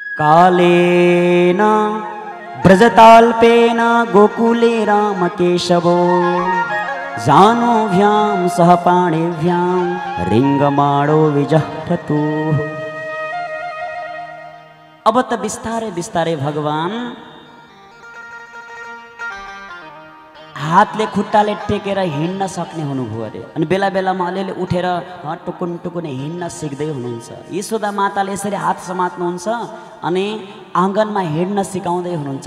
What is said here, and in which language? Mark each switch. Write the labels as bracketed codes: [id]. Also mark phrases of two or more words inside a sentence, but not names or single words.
[sa] कालेन ब्रजताल्पेन गोकुले रामकेशवो जानुभ्यां सह पाणिभ्यां रिङ्गमाणो विजह्रतु। [ne] अब त बिस्तारै बिस्तारै भगवान हातले खुट्टाले टेकेर हिँड्न सक्ने हुनुभयो अरे। अनि बेला बेलामा अलिअलि उठेर टुकुन टुकुन हिँड्न सिक्दै हुनुहुन्छ। यशोदा माताले यसरी हात समात्नुहुन्छ अनि आँगनमा हिँड्न सिकाउँदै हुनुहुन्छ।